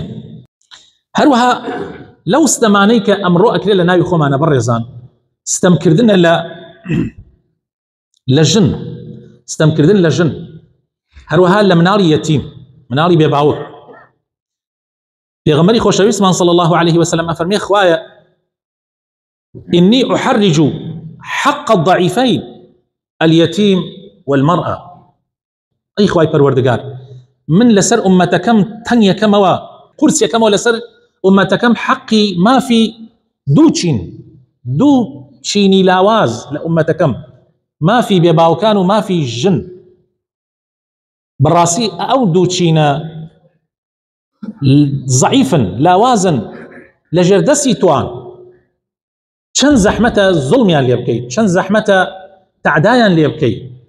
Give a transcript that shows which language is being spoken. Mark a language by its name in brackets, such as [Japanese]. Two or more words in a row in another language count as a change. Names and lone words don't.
[Central Kurdish] هەروەها لەو ستەمانەی کە ئەمڕۆ ئەکرێ لە ناوی خۆمانە بەڕێزان، ستەمکردنە لە ژن، ستەمکردن لە ژن، هەروەها لە مناڵی یەتیم، مناڵی بێباوک. پێغەمبەری خۆشەویستمان [Arabic] صلی الله عليه وسلم [Central Kurdish] ئەفەرمێ: خوایە [Arabic] إني أحرج حق الضعيفين اليتيم والمرأة. [Central Kurdish] أي خوای پەروەردگار، من لەسەر ئومەتەکەم تەنگ یەکەمەوە، قورس یەکەمەوە لەسەر ئومەتەکەم حەقی مافی دوو چینی لاواز لە ئومەتەکەم، مافی بێباوکان و مافی ژن. بەڕاستی ئەو دوو چینە ضعیفن، لاوازن، لە ژێردەستی توان، چەند زەحمەتە زوڵمیان لێ بکەیت، چەند زەحمەتە تەعدایان لێ بکەیت.